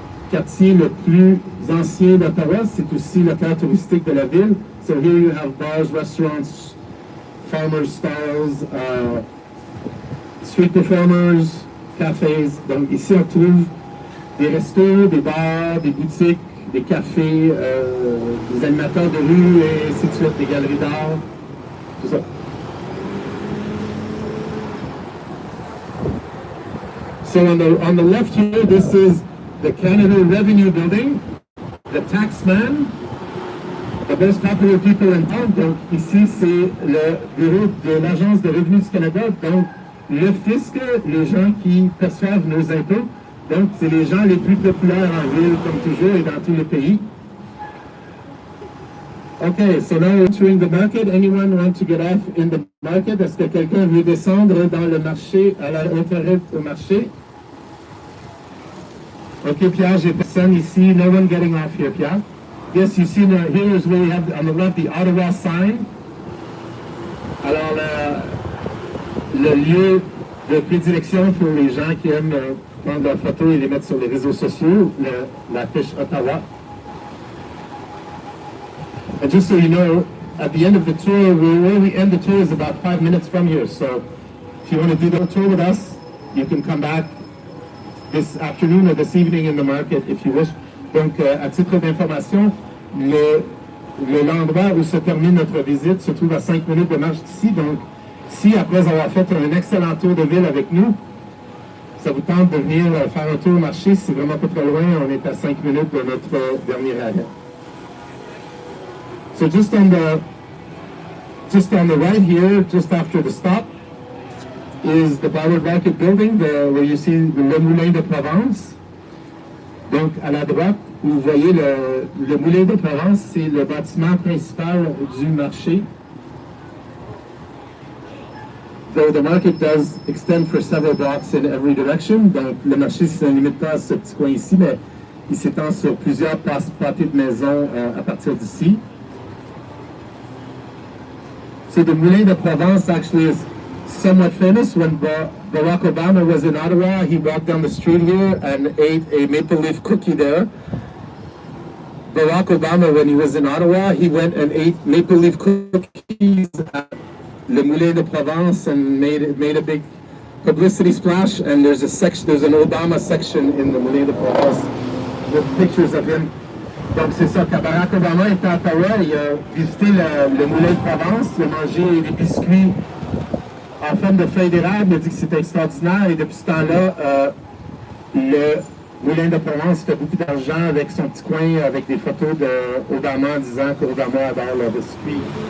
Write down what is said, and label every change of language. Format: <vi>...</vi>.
<fr>quartier le plus ancien d'Ottawa. C'est aussi le cœur touristique de la ville.</fr> <en>So here you have bars, restaurants, farmers' stalls, street performers, cafés.</en> <fr>Donc ici on trouve des restos, des bars, des boutiques, des cafés, des animateurs de rue et ainsi de suite, des galeries d'art, tout ça.</fr> <en>So on the left here, this is the Canada Revenue Building, the tax man, the most popular people in town.</en> <fr>Donc ici, c'est le bureau de l'Agence de revenus du Canada. Donc le fisc, les gens qui perçoivent nos impôts. Donc c'est les gens les plus populaires en ville, comme toujours, et dans tous les pays.</fr> <en>Okay, so now we're entering the market. Anyone want to get off in the market?</en> <fr>Est-ce que quelqu'un veut descendre dans le marché, à l'intérieur au marché? Okay, Pierre, j'ai personne ici.</fr> <en>No one getting off here, Pierre. Yes, you see, here is where we have on the left the Ottawa sign.</en> <fr>Alors, le lieu de prédilection pour les gens qui aiment prendre leurs photos et les mettre sur les réseaux sociaux, l'affiche Ottawa.</fr> <en>And just so you know, at the end of the tour, where we end the tour is about 5 minutes from here. So if you want to do the tour with us, you can come back this afternoon or this evening in the market if you wish.</en> <fr>Donc, à titre d'information, l'endroit où se termine notre visite se trouve à 5 minutes de marche d'ici. Donc, si après avoir fait un excellent tour de ville avec nous, ça vous tente de venir faire un tour au marché, c'est vraiment pas très loin, on est à 5 minutes de notre dernier arrêt.</fr> <en>So just on the right here, just after the stop, is the Ballard Market Building, where you see le Moulin de Provence.</en> <fr>Donc, à la droite, vous voyez le Moulin de Provence, c'est le bâtiment principal du marché.</fr> <en>Though the market does extend for several blocks in every direction.</en> <fr>Donc, le marché ne se limite pas à ce petit coin ici, mais il s'étend sur plusieurs pâtés de maisons à partir d'ici.</fr> <en>So the Moulin de Provence actually is somewhat famous. When Barack Obama was in Ottawa, he walked down the street here and ate a maple leaf cookie there. Barack Obama, when he was in Ottawa, he went and ate maple leaf cookies at Le Moulin de Provence and made a big publicity splash. And there's an Obama section in the Moulin de Provence with pictures of him.</en> <fr>Donc c'est ça, quand Barack Obama était à Ottawa, il a visité le Moulin de Provence, il a mangé des biscuits en forme de feuilles d'érable, il a dit que c'était extraordinaire, et depuis ce temps-là, le Moulin de Provence fait beaucoup d'argent avec son petit coin, avec des photos d'Obama en disant qu'Obama adore leurs biscuits.</fr>